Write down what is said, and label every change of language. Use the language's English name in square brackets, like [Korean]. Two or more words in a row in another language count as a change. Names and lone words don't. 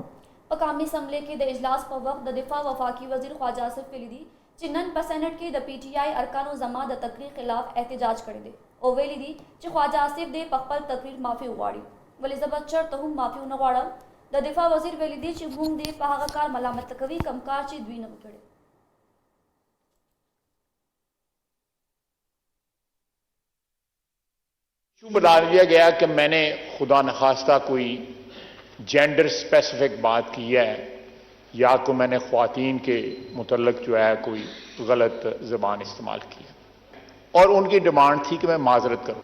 [Pashto] په قومي اسمبلۍ کې د اجلاس په وخت د دفاع وفاقي وزیر خواجه آصف ویلي دي چې نن په سینټ کې د پی ټی آی ارکانو زما د تقریر خلاف احتجاج کړی دی او ویلي دي چې خواجه آصف دې په خپل تقریر معافي وغواړي ولې زه به چرته هم معافي ونه غواړم. د دفاع وزیر ویلي دي چې موږ دې په هغه کار ملامت کوي کوم کار چې دوی نه وکړي. [Urdu] کیوں بتا دیا گیا کہ میں نے خدا نخواستہ کوئی [English] gender specific [Urdu] بات کی ہے یا کو میں نے خواتین کے متعلق جو ہے کوئی غلط زبان استعمال کی ہے اور ان کی ڈیمانڈ تھی کہ میں معذرت کروں.